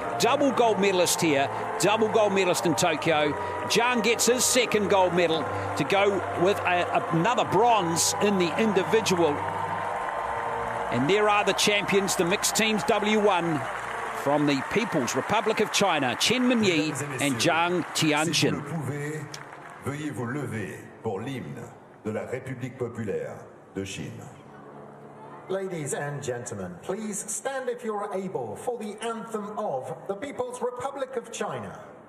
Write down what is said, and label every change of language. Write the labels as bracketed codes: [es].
[en] Double gold medalist here, double gold medalist in Tokyo. Zhang gets his 2nd gold medal to go with another bronze in the individual. And there are the champions, the mixed teams W1 from the People's Republic of China, Chen Minyi and Zhang Tianxin. [fr] Si vous le pouvez, veuillez vous lever pour l'hymne de la République populaire de Chine. [en] Ladies and gentlemen, please stand if you're able for the anthem of the People's Republic of China.